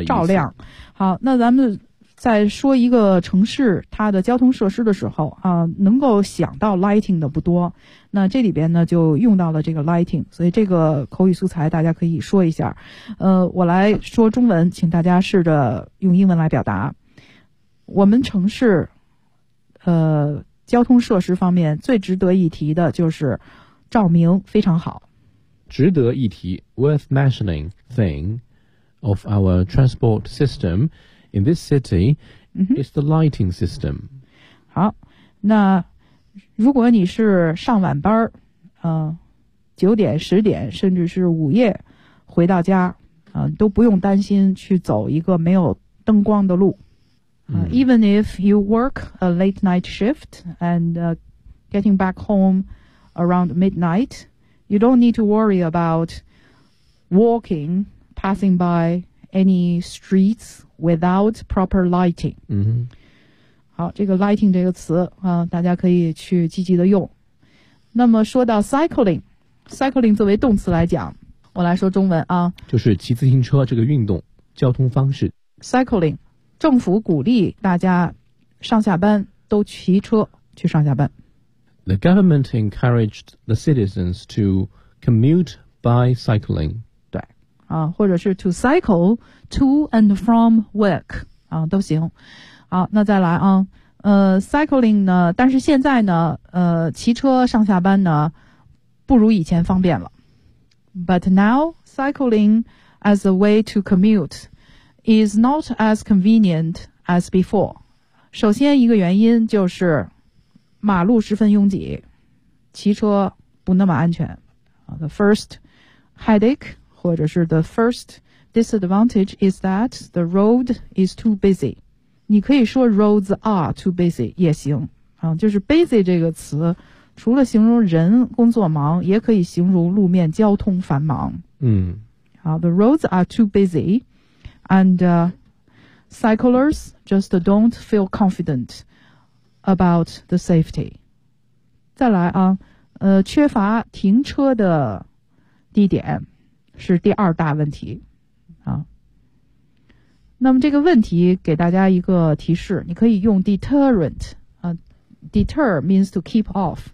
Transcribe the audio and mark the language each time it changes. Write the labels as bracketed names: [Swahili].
[Chinese] 是照亮。好，那咱们在说一个城市它的交通设施的时候啊，能够想到 lighting 的不多，那这里边呢就用到了这个 lighting， 所以这个口语素材大家可以说一下。我来说中文，请大家试着用英文来表达。我们城市交通设施方面最值得一提的就是照明非常好。值得一提 [English] worth mentioning thing of our transport system in this city is the lighting system. [Chinese] 好，那如果你是上晚班九点十点甚至是午夜回到家都不用担心去走一个没有灯光的路。 [English] Even if you work a late night shift and getting back home around midnight, you don't need to worry about walking, passing by any streets without proper lighting. [Chinese] 好，这个 lighting 这个词大家可以去积极的用。那么说到 cycling 作为动词来讲，我来说中文啊，就是骑自行车这个运动交通方式 [English] cycling。 [Chinese] 政府鼓励大家上下班都骑车去上下班。 [English] The government encouraged the citizens to commute by cycling. [Chinese] 对，啊，或者是 [English] to cycle to and from work [Chinese] 啊，都行。好，那再来啊，cycling 呢？但是现在呢，骑车上下班呢，不如以前方便了。 [English] But now cycling as a way to commute. Is not as convenient as before. [Chinese] 首先一个原因就是马路十分拥挤，骑车不那么安全。 [English] The first headache [Chinese] 或者是 [English] the first disadvantage is that the road is too busy. [Chinese] 你可以说 [English] roads are too busy [Chinese] 也行、就是 busy 这个词除了形容人工作忙也可以形容路面交通繁忙。 [English] The roads are too busyAnd cyclists just don't feel confident about the safety. [Chinese] 再来啊，缺乏停车的地点是第二大问题啊。那么这个问题给大家一个提示，你可以用 deterrent 啊 ， [English] deter means to keep off.